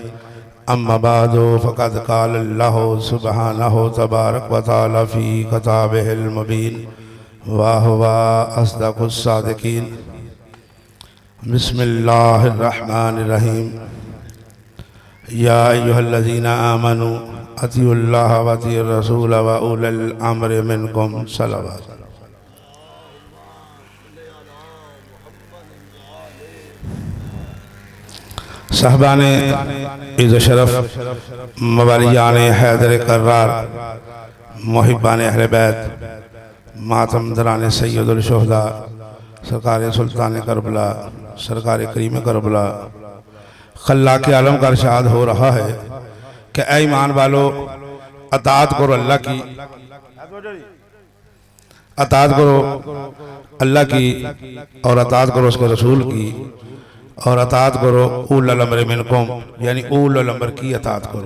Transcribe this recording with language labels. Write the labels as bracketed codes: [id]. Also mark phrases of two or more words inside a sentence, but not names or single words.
[ar] أما بعد فقد قال الله سبحانه تبارك وتعالى في كتابه المبين وهو أصدق الصادقين. بسم الله الرحمن الرحيم. يا أيها الذين آمنوا أطيعوا الله وأطيعوا الرسول وأولي الأمر منكم صلوات. [ur] صاحبانِ عزت شرف موالیان حیدر کرار محبان اہل بیت ماتم داران سید الشہدا سرکار سلطان کربلا سرکار کریم کربلا خلاق عالم کا ارشاد ہو رہا ہے کہ اے ایمان والو اطاعت کرو اللہ کی, اطاعت کرو اللہ کی اور اطاعت کرو اس کے رسول کی اور اطاعت کرو [ar] أولي الأمر منكم [ur] یعنی [ar] أولي الأمر [ur] کی اطاعت کرو.